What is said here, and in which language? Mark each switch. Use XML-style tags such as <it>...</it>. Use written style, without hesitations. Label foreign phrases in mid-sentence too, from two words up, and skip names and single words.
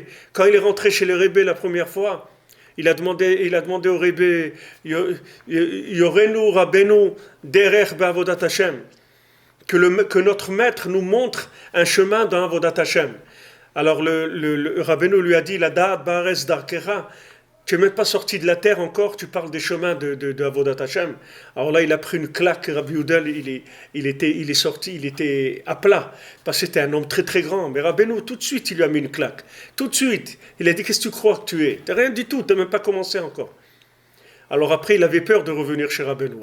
<fr>Quand il est rentré chez le Rebbe la première fois, il a demandé au Rebbe,</fr> <he>יורנו רבינו דרך בעבודת השם.</he> <fr>Que notre maître nous montre un chemin dans</fr> <he>עבודת השם.</he> <fr>Alors le Rabbeinu lui a dit,</fr> <he>לדעת בארץ דרכך,</he> <fr>tu n'es même pas sorti de la terre encore, tu parles des chemins de</fr> <he>עבודת השם.</he> <fr>Alors là, il a pris une claque, Rabbi Youdel, il est sorti, il était à plat, parce que c'était un homme très très grand. Mais Rabbeinu, tout de suite, il lui a mis une claque. Tout de suite, il a dit, qu'est-ce que tu crois que tu es? Tu n'as rien du tout, tu n'as même pas commencé encore. Alors après, il avait peur de revenir chez Rabbeinu.</fr>